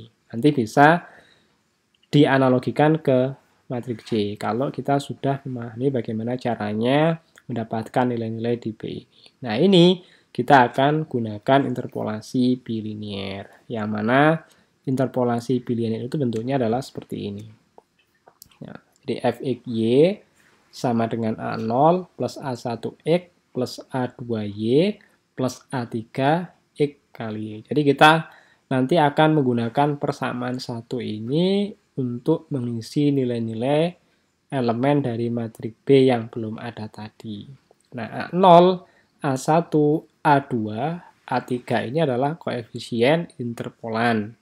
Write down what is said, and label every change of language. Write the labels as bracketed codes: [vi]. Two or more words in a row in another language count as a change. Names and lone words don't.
[id] Nanti bisa dianalogikan ke matrik C kalau kita sudah memahami bagaimana caranya mendapatkan nilai-nilai di B ini. Nah, ini kita akan gunakan interpolasi bilinier, yang mana interpolasi bilinier itu bentuknya adalah seperti ini. Ya, jadi fxy sama dengan A0 plus A1x plus A2y plus A3x kali y. Jadi kita nanti akan menggunakan persamaan 1 ini untuk mengisi nilai-nilai elemen dari matrik B yang belum ada tadi. Nah, A0, A1, A2, A3 ini adalah koefisien interpolan.